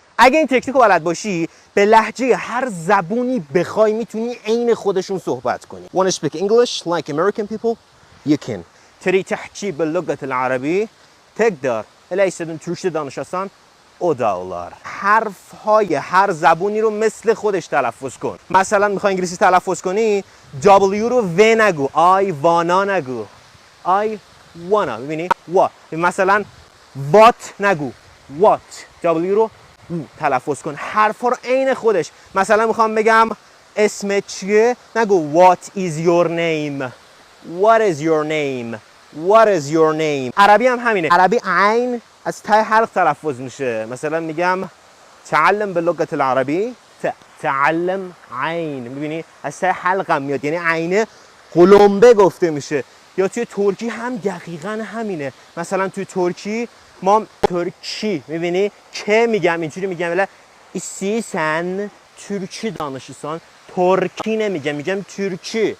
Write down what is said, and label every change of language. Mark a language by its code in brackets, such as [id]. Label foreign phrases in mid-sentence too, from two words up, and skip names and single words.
[fa] اگه این تکنیک رو بلد باشی به لهجه هر زبونی بخوای میتونی عین خودشون صحبت کنی. [en] Want to speak English like American people? You can. [ar] تريد تحكي باللغة العربية؟ تقدر. [tr] الا istediğin Türkçe danışasan o da olur. [fa] حرف‌های هر زبونی رو مثل خودش تلفظ کن. مثلا میخوای انگلیسی تلفظ کنی W رو و نگو. [en] I wanna نگو. I wanna. ببینی؟ what. [fa] مثلا what نگو. what. W رو تلفظ کن. حرفا رو عین خودش. مثلا میخوام بگم اسمت چیه؟ نگو [en] what is your name. [fa] What is your name? [en] What is your name? [fa] عربی هم همینه. عربی عین از ته حلق تلفظ میشه. مثلا میگم [ar] تعلم باللغة العربی. [fa] تعلم عین. میبینی از ته حلقم میاد، یعنی عینه قلمبه گفته میشه. یا توی ترکی هم دقیقاً همینه. مثلا توی ترکی ما ترکی میبینی که میگم اینجوری میگم ولی istiyorsan ترکی danışırsan ترکی نمیگم، میگم ترکی.